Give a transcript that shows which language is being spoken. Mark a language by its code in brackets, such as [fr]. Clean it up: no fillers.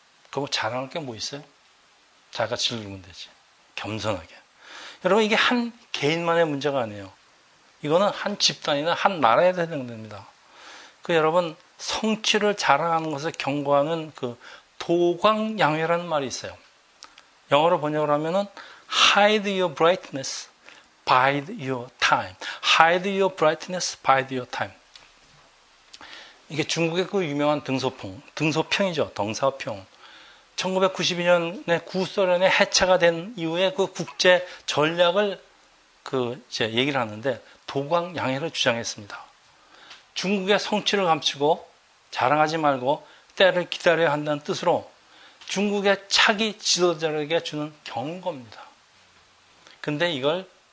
[ko] 그거 자랑할 게 뭐 있어요? 자기가 즐기면 되지. 겸손하게. 여러분, 이게 한 개인만의 문제가 아니에요. 이거는 한 집단이나 한 나라에 해당됩니다. 여러분, 성취를 자랑하는 것을 경고하는 그 도광양회라는 말이 있어요. 영어로 번역을 하면은 [en] hide your brightness, bide your time. hide your brightness, bide your time. [ko] 이게 중국의 그 유명한 등소평이죠. 덩사평. 1992년에 구소련의 해체가 된 이후에 그 국제 전략을 이제 얘기를 하는데 도광양회를 주장했습니다. 중국의 성취를 감추고 자랑하지 말고 때를 기다려야 한다는 뜻으로 중국의 차기 지도자에게 주는 경고입니다. 근데 이걸